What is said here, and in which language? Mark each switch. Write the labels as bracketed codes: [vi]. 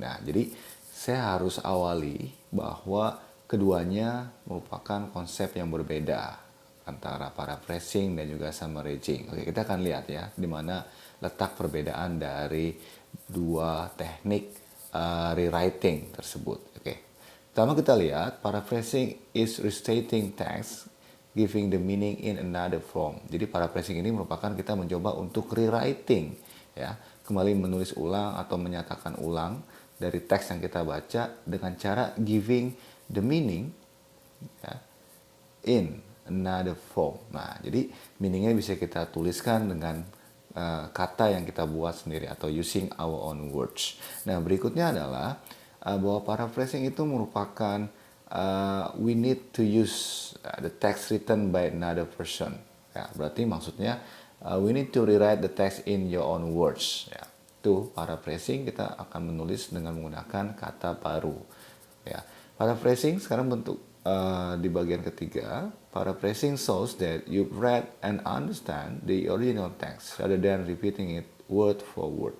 [id] Nah, jadi saya harus awali bahwa keduanya merupakan konsep yang berbeda antara paraphrasing dan juga summarizing. Oke, kita akan lihat ya di mana letak perbedaan dari dua teknik rewriting tersebut. Oke. Pertama kita lihat [en] paraphrasing is restating text giving the meaning in another form. [id] Jadi paraphrasing ini merupakan kita mencoba untuk rewriting, ya, kembali menulis ulang atau menyatakan ulang dari teks yang kita baca dengan cara [en] giving the meaning, [id] ya, [en] in another form. [id] Nah, jadi meaningnya bisa kita tuliskan dengan kata yang kita buat sendiri atau [en] using our own words. [id] Nah, berikutnya adalah bahwa paraphrasing itu merupakan [en] we need to use the text written by another person. [id] Ya, berarti maksudnya [en] we need to rewrite the text in your own words. [id] Ya, itu paraphrasing, kita akan menulis dengan menggunakan kata baru. Ya, paraphrasing sekarang bentuk di bagian ketiga, [en] paraphrasing shows that you've read and understand the original text rather than repeating it word for word.